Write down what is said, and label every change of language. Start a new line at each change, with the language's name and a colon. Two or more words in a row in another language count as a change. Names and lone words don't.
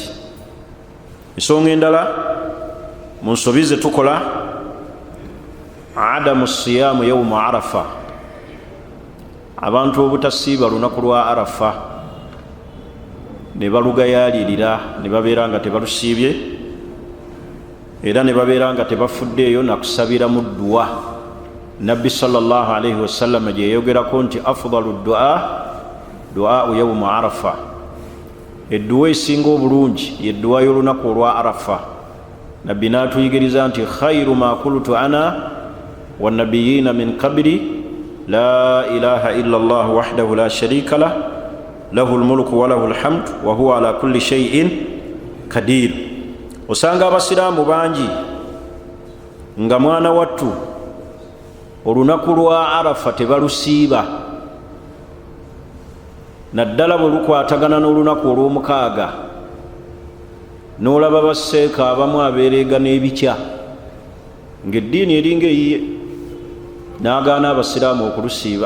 Ganda: Ensonga endala mu nsobi ze tukola
Arabic: عدم صيام يوم عرفة,
Ganda: abantu obutasiiba lunaku lwa Arafa ne balugayaalirira ne babeera nga tebalusiibye, era ne babeera nga tebafuddeeyo nakusabira mu dduwa. Nabbi
Arabic: صلى الله عليه وسلم
Ganda: gye yayogerako nti
Arabic: أفضل الدعاء يوم عرفة,
Ganda: edduwa esinga obulungi yedduwa y'olunaku olwa Arafa. Nabbi n'atuyigiriza nti
Arabic: خير ما قلت أنا والنبيون من قبلي لا إله إلا الله وحده لا شريك له له الملك وله الحمد وهو على كل شيء قدير.
Ganda: Osanga abasiraamu bangi nga mwana wattu olunaku lwa Arafa tebalusiiba, naddala bwe lukwatagana n'olunaku olw'omukaaga n'olaba basseeka abamu abeereega n'ebikya ng'eddiini eringa eyiye, n'agaana abasiraamu okulusiiba.